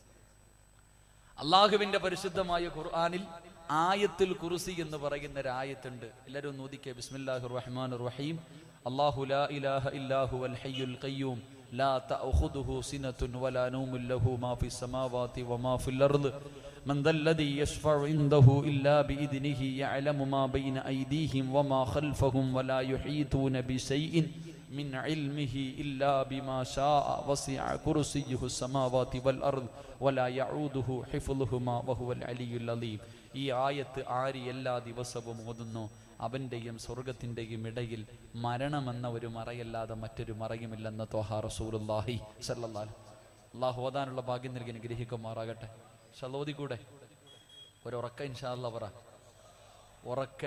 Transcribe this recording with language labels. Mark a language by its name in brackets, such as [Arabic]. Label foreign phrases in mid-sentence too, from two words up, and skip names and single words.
[Malayalam] അല്ലാഹുവിന്റെ പരിശുദ്ധമായ ഖുർആനിൽ ആയത്തുൽ കുർസി എന്ന് പറയുന്ന ഒരു ആയത്തുണ്ട്. എല്ലാവരും ഒന്ന് ഓതിക്കേ. [Arabic] بسم الله الرحمن الرحيم الله لا إله إلا هو الحي القيوم لا تأخذه سنة ولا نوم له ما في السماوات وما في الأرض من ذا الذي يشفع عنده إلا بإذنه يعلم ما بين أيديهم وما خلفهم ولا يحيطون بشيء من علمه إلا بما شاء وسع كرسيه السماوات والأرض ولا يعوده حفظهما وهو العلي العظيم. [Malayalam] ഈ ആയത്ത് ആര് എല്ലാ ദിവസവും ഓതുന്നു, അവന്റെയും സ്വർഗത്തിന്റെയും ഇടയിൽ മരണമെന്ന ഒരു മറയല്ലാതെ മറ്റൊരു മറയുമില്ലെന്ന് ത്വാഹ [Arabic] رسول الله صلى الله عليه وسلم. [Malayalam] അല്ലാഹു ഓതാനുള്ള ഭാഗ്യം നൽകി അനുഗ്രഹിക്കുമാറാകട്ടെ. ഷലോദി കൂടെ ഒരുറക്ക [Arabic] إن شاء الله [Malayalam] പറ, ഉറക്കെ.